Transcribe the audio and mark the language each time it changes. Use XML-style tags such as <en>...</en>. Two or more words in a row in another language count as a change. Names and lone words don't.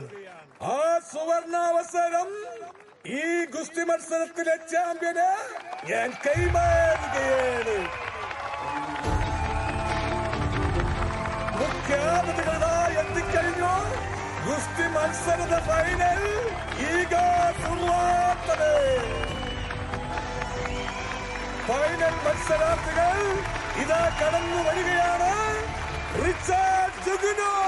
<ml>ആ സുവർണാവസരം ഈ ഗുസ്തി മത്സരത്തിലെ ചാമ്പ്യന് ഞാൻ കൈമാറുകയാണ്. മുഖ്യാതിഥികളായി എത്തിക്കഴിഞ്ഞു.</ml> <kn>ಗುಸ್ತಿ ಮತ್ಸರದ ಫೈನಲ್ ಈಗ ಶುರುವಾಗ್ತದೆ.</kn> <ml>ഫൈനൽ മത്സരാർത്ഥികൾ ഇതാ കടന്നു വരികയാണ്. റിച്ചാർഡ് ജുഗുനോ,</ml>